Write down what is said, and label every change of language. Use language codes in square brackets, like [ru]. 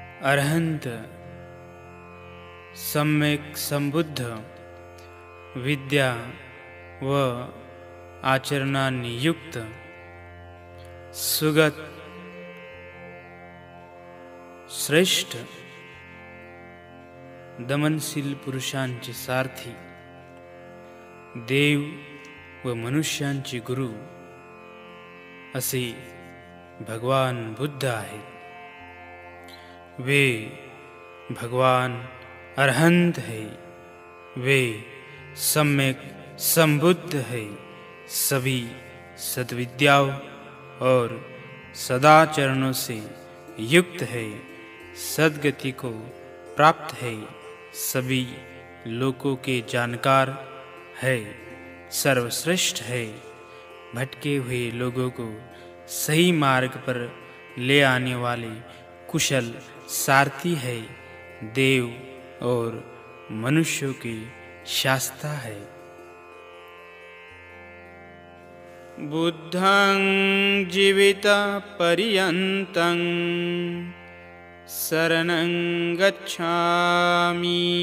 [mr] अरहंत सम्यक संबुद्ध विद्या व आचरणांनी युक्त सुगत श्रेष्ठ दमनशील पुरुषांचे सारथी देव व मनुष्यांचे गुरु असे भगवान बुद्ध आहेत। [hi] वे भगवान अरहंत है, वे सम्यक संबुद्ध है, सभी सद्विद्याओं और सदाचरणों से युक्त है, सद्गति को प्राप्त है, सभी लोकों के जानकार है, सर्वश्रेष्ठ है, भटके हुए लोगों को सही मार्ग पर ले आने वाले कुशल सारथी है, देव और मनुष्यों की शास्ता है। [pi] बुद्धं जीवित पर्यन्तं शरणं गच्छामि।